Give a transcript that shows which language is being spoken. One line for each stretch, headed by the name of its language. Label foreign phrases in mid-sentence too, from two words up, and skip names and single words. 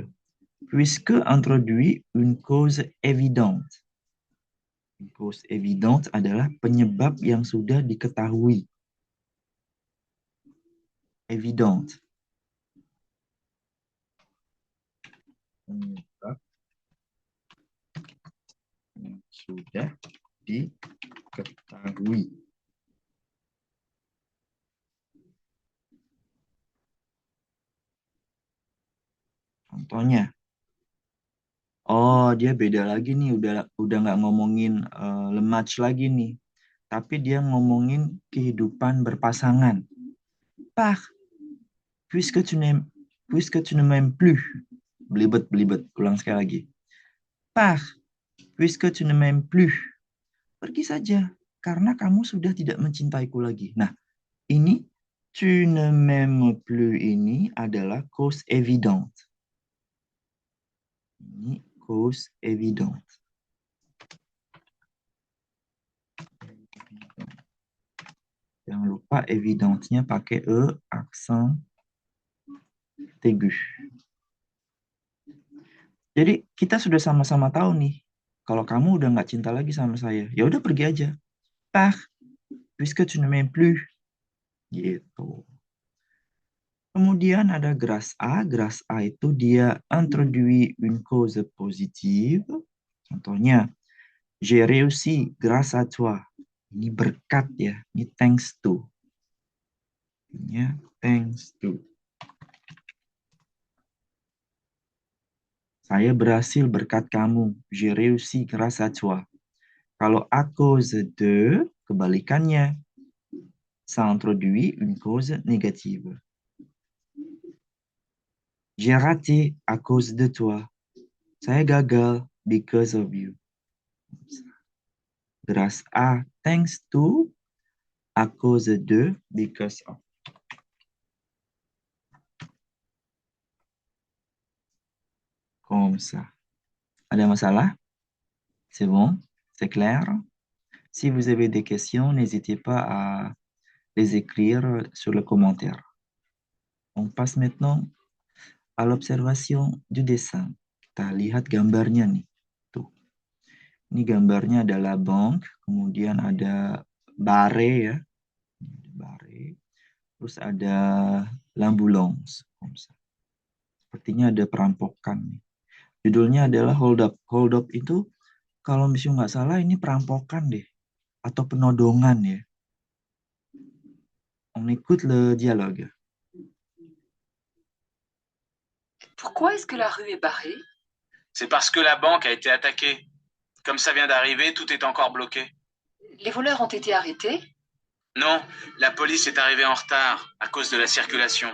French: Puisque introduit une cause évidente. Une cause évidente
Indonesian: adalah penyebab yang sudah diketahui. Évidente. Penyebab yang sudah diketahui. Contohnya, oh dia beda lagi nih, udah nggak ngomongin
French: le match
Indonesian: lagi nih, tapi dia ngomongin kehidupan berpasangan.
French: Par, puisque tu ne m'aimes plus,
Indonesian: belibet, ulang sekali lagi.
French: Par, puisque tu ne m'aimes plus,
Indonesian: pergi saja, karena kamu sudah tidak mencintaiku lagi. Nah, ini
French: tu ne m'aimes plus
Indonesian: ini adalah
French: cause évidente.
Indonesian: Ini
French: cause évidente.
Indonesian: Jangan lupa évidentnya pakai E, aksen aigu. Jadi kita sudah sama-sama tahu nih, kalau kamu udah nggak cinta lagi sama saya, ya udah pergi aja.
French: Par, puisque tu ne m'aimes plus.
Indonesian: Gitu. Kemudian ada
French: grâce à. Grâce à
Indonesian: itu dia
French: introduit une cause positive. Contohnya, j'ai réussi grâce à toi.
Indonesian: Ini berkat ya. Ini
English: thanks to.
Indonesian: Ya,
English: thanks to.
Indonesian: Saya berhasil berkat kamu.
French: J'ai réussi grâce à toi.
Indonesian: Kalau
French: à cause de,
Indonesian: kebalikannya.
French: Ça introduit une cause négative. J'ai raté à cause de toi.
Indonesian: Saya gagal
English: because of you.
French: Grâce à,
English: thanks to,
French: à cause de,
English: because of.
French: Comme ça.
Indonesian: Ada masalah?
French: C'est bon? C'est clair? Si vous avez des questions, n'hésitez pas à les écrire sur le commentaire. On passe maintenant à l'observation du dessin.
Indonesian: Kita lihat gambarnya nih. Tuh. Ini gambarnya adalah bank, kemudian ada bare ya. Bare. Terus ada l'ambulance. Sepertinya ada perampokan nih. Judulnya adalah Hold Up. Hold Up itu kalau misalnya nggak salah ini perampokan deh. Atau penodongan ya.
French: On écoute le dialogue. Pourquoi est-ce que la rue est barrée? C'est parce que la banque a été attaquée. Comme ça vient d'arriver, tout est encore bloqué. Les voleurs ont été arrêtés? Non, la police est arrivée en retard à cause de la circulation.